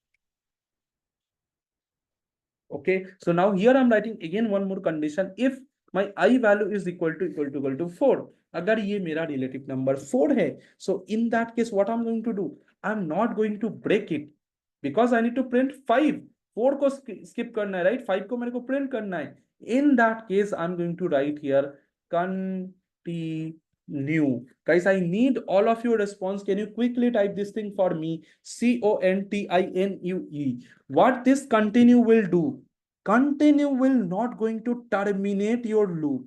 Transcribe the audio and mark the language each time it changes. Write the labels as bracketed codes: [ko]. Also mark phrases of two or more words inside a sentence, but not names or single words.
[en] Okay, so now here I'm writing again one more condition. If my I value is equal to 4, [hi] अगर ये मेरा रिलेटिव नंबर 4 है, [en] so in that case what I'm going to do? I'm not going to break it because I need to print 5. [hi] 4 को स्किप करना है, right? 5 को मेरे को प्रिंट करना है. [en] In that case I'm going to write here continue. Guys, I need all of your response. Can you quickly type this thing for me? continue. What this continue will do? Continue will not going to terminate your loop.